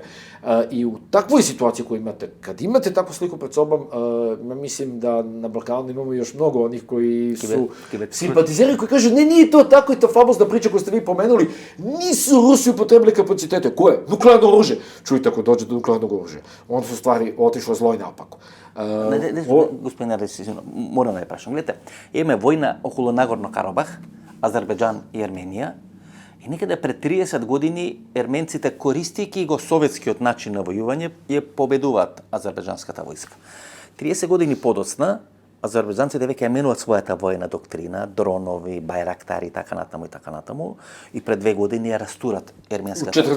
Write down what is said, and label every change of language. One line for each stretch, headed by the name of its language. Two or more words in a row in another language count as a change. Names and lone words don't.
Serbian: I u takvoj situaciji koju imate, kad imate takvu sliku pred sobom, mislim da na Balkanu imamo još mnogo onih koji su simpatizeri, koji kažu, ne, nije to tako i ta famozna priča koju ste vi pomenuli, nisu Rusi upotrebili kapacitete. Koje? Nuklearno oružje. Čujte, ako dođe do nuklearnog oružja, onda su stvari otišle zlo i naopako.
Macedonian: Господин Арес, морам да ја прашам. Гледате, имаме војна околу Нагорно Карабах, Азербејджан и Ерменија, и некаде пред 30 години ерменците, користејќи го советскиот начин на војување, ја победуваат азербејджанската војска. 30 години подоцна, азербејджанците веќе ја менуваат својата војна доктрина, дронови, бајрактари и така натаму, и пред 2 години ја растурат ерменската.